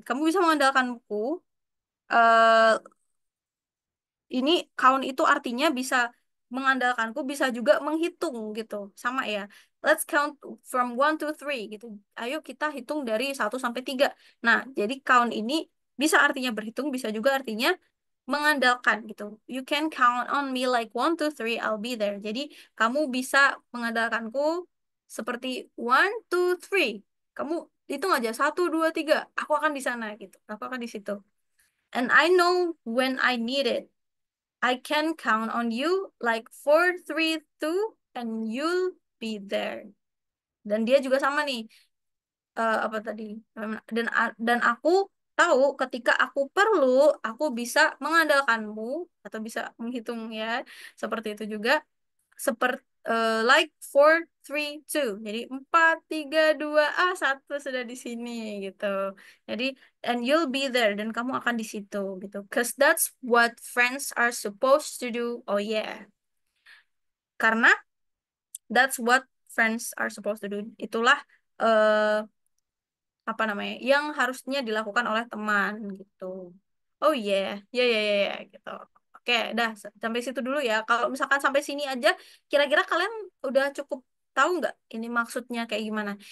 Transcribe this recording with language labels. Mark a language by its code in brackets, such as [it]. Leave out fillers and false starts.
[id] Kamu bisa mengandalkanku. eh ini count itu artinya bisa mengandalkanku, bisa juga menghitung gitu. Sama ya. [en] Let's count from 1, 2, 3 [id] gitu. Ayo kita hitung dari 1 sampai 3. Nah, jadi count ini bisa artinya berhitung, bisa juga artinya mengandalkan gitu. [en] You can count on me like 1, 2, 3 I'll be there. [id] Jadi kamu bisa mengandalkanku seperti 1, 2, 3. Kamu hitung aja 1, 2, 3. Aku akan di sana gitu. Aku akan di situ. [en] And I know when I need it. I can count on you like 4, 3, 2 and you'll be there. [id] Dan dia juga sama nih. apa tadi? Dan aku tahu ketika aku perlu, aku bisa mengandalkanmu atau bisa menghitung ya. Seperti itu juga. Seperti [en] like 4, 3, 2. [id] Jadi 4, 3, 2, 1 sudah di sini gitu. Jadi [en] and you'll be there [id] dan kamu akan di situ gitu. [en] Cause that's what friends are supposed to do. Oh yeah. [id] Karena [en] that's what friends are supposed to do. [id] Itulah eh apa namanya yang harusnya dilakukan oleh teman gitu. Oh yeah, ya ya ya ya gitu. Oke, dah sampai situ dulu ya. Kalau misalkan sampai sini aja, kira-kira kalian udah cukup tahu nggak ini maksudnya kayak gimana?